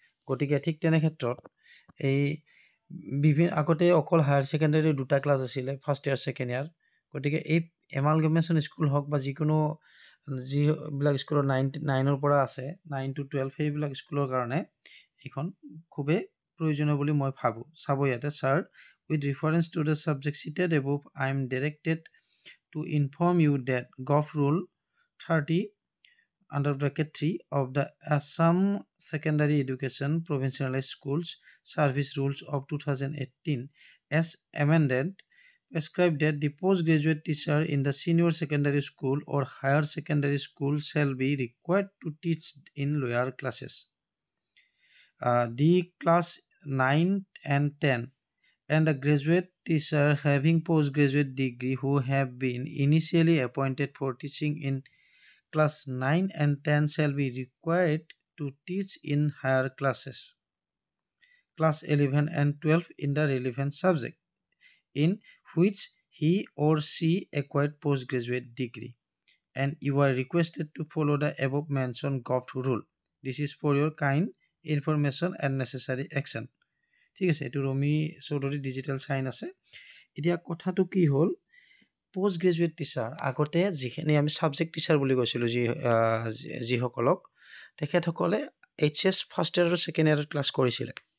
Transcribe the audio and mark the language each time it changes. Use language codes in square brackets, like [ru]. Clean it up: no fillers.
[as] গতিকে ঠিক তেনে ক্ষেত্ৰত এই আগতে অকল হায়াৰ ছেকেণ্ডাৰী দুটা ক্লাছ আছিলে, ফাৰ্ষ্ট ইয়াৰ ছেকেণ্ড ইয়াৰ। গতিকে এই এমালগেমেশ্যন স্কুল হওক বা যিকোনো যিবিলাক স্কুলৰ 9ৰ পৰা আছে 9 to 12 সেইবিলাক স্কুলৰ কাৰণে এইখন খুবেই প্ৰয়োজনীয় বুলি মই ভাবোঁ। [en] চাব ইয়াতে sir with reference to the subject cited above I am directed to inform you that gov rule 30(3) of the Assam Secondary Education Provincialized Schools Service Rules of 2018 as amended prescribe that the postgraduate teacher in the senior secondary school or higher secondary school shall be required to teach in lower classes. The class 9 and 10 and a graduate teacher having postgraduate degree who have been initially appointed for teaching in class 9 and 10 shall be required to teach in higher classes, class 11 and 12 in the relevant subject in which he or she acquired postgraduate degree, and you are requested to follow the above mentioned gov rule. This is for your kind information and necessary action. [as] ঠিক আছে, এইটো Rumi Choudhury digital sign আছে। এতিয়া কথাটো কি হ'ল, post graduate teacher আগতে যিখিনি আমি ছাবজেক্ট টিচাৰ বুলি কৈছিলোঁ যিসকলক, তেখেতসকলে HS ফাৰ্ষ্ট ইয়াৰ আৰু ছেকেণ্ড ইয়াৰত ক্লাছ কৰিছিলে।